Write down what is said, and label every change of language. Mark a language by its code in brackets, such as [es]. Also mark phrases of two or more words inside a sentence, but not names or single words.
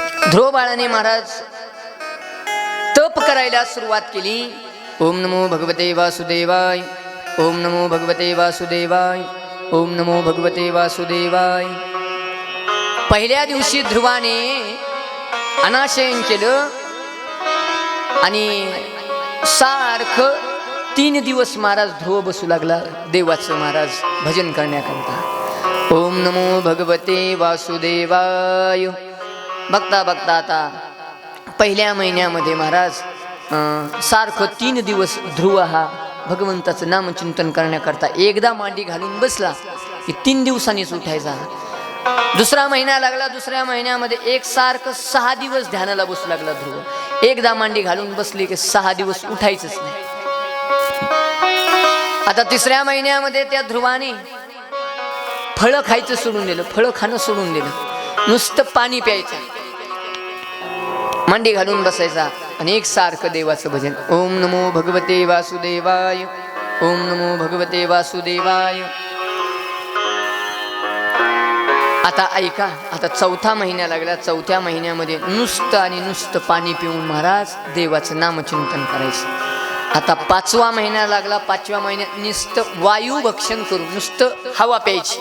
[mr] ध्रुव बाळाने महाराज तप करायला सुरुवात केली. [sa] ओम नमो भगवते वासुदेवाय, ओम नमो भगवते वासुदेवाय, ओम नमो भगवते वासुदेवाय. [mr] पहिल्या दिवशी ध्रुवाने अनाशयन केलं आणि सारखं 3 दिवस महाराज ध्रुव बसू लागला देवाचं महाराज भजन करण्याकरता. [sa] ओम नमो भगवते वासुदेवाय. [mr] बघता बघता आता पहिल्या महिन्यामध्ये महाराज सारखं 3 दिवस ध्रुव हा भगवंताचं नामचिंतन करण्याकरता एकदा मांडी घालून बसला की 3 दिवसांनीच उठायचा. दुसरा महिना लागला. दुसऱ्या महिन्यामध्ये एक सारखं 6 दिवस ध्यानाला बसू लागला ध्रुव. एकदा मांडी घालून बसली की 6 दिवस उठायचंच नाही. आता तिसऱ्या महिन्यामध्ये त्या ध्रुवाने फळं खायचं सोडून दिलं, फळं खाणं सोडून दिलं, नुसतं पाणी प्यायचं, मांडी घालून बसायचा आणि एक सारखं देवाचं भजन. [sa] ओम नमो भगवते वासुदेवाय, ओम नमो भगवते वासुदेवाय. [mr] आता ऐका, आता 4था महिना लागला. 4थ्या महिन्यामध्ये नुसतं आणि नुसतं पाणी पिऊन महाराज देवाचं नामचिंतन करायचं. आता 5वा महिना लागला. 5व्या महिन्यात नुसतं वायू भक्षण करून नुसतं हवा प्यायची.